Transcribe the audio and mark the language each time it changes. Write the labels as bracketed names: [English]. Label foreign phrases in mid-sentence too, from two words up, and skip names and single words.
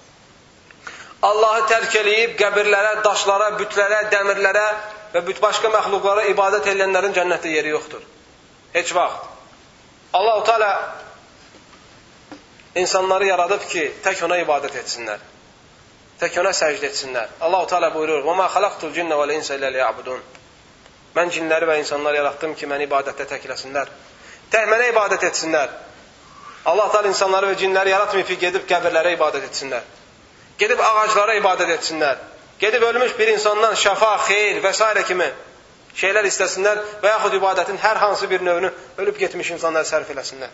[Azerbaijani] Allahı tərk eləyib qəbirlərə, daşlara, bütlərə, dəmirlərə və başqa məxluqlara ibadət edənlərin cənnətdə yeri yoxdur. Heç vaxt. Allah-u Teala insanları yaradıb ki, tək ona ibadət etsinlər. Tək ona səcdə etsinlər. Allah-u Teala buyurur, [Arabic] وَمَا خَلَقْتُ الْجِنَّ وَالْاِنْسَ إِلَّا لِيَعْبُدُونَ [Azerbaijani] Mən cinləri və insanları yarattım ki, məni ibadətdə təkləsinlər. Tək mənə ibadət etsinlər. Allah Teala insanları və cinləri yaratmayıb ki, gedib qəbirlərə ibadət etsinlər. Gedib ağaclara ibadət etsinlər. Gedib ölmüş bir insandan şəfa, xeyir və s. kimi şeylər istəsinlər və yaxud ibadətin hər hansı bir növünü ölüb getmiş insanlara sərf eləsinlər.